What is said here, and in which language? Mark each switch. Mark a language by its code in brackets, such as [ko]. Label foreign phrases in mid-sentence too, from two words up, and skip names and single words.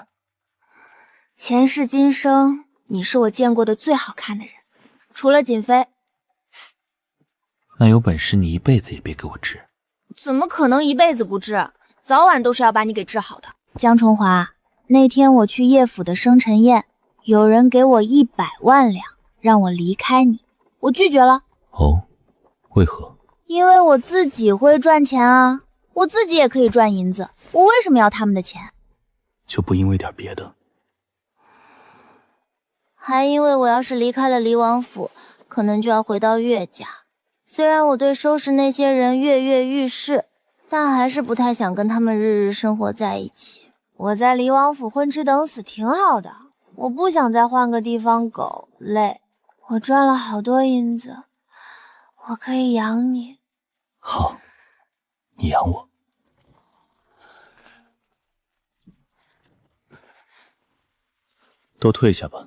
[zh] 前世今生，你是我見過的最好看的人，除了瑾妃。那有本事你一輩子也別給我治。怎麼可能一輩子不治？早晚都是要把你給治好的。江重華，那天我去葉府的生辰宴，有人給我100萬兩，讓我離開你，我拒絕了。哦，為何？因為我自己會賺錢啊，我自己也可以賺銀子，我為什麼要他們的錢？就不因為點別的？還因為我要是離開了離王府，可能就要回到岳家。雖然我對收拾那些人躍躍欲試，但還是不太想跟他們日日生活在一起。我在離王府混吃等死挺好的，我不想再換個地方苟，累。我賺了好多銀子，我可以養你。好，你養我。都退下吧。